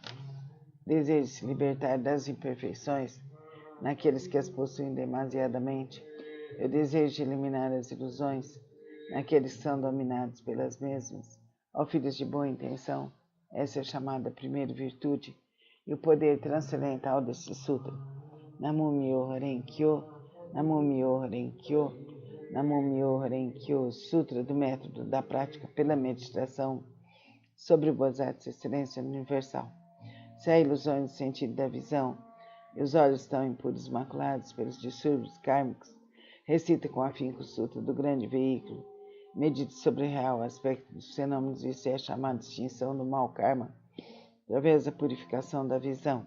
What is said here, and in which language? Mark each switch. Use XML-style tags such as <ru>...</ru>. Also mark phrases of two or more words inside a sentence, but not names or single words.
<pt>Deseja se libertar das imperfeições naqueles que as possuem demasiadamente. Eu desejo eliminar as ilusões naqueles que são dominados pelas mesmas. Ó filhos de boa intenção, essa é chamada primeira virtude e o poder transcendental deste sutra.</pt> <ja>南無妙法蓮華経、南無妙法蓮華経、南無妙法蓮華経,</ja> <pt>Sutra do Método da Prática pela Meditação sobre o Bodhisattva Excelência Universal. Se há ilusões no sentido da visão e os olhos estão impuros maculados pelos distúrbios kármicos, recita com afinco o Sutra do Grande Veículo, medite sobre o real aspecto dos fenômenos e isso é chamado de extinção do mau karma, através da purificação da visão.</pt>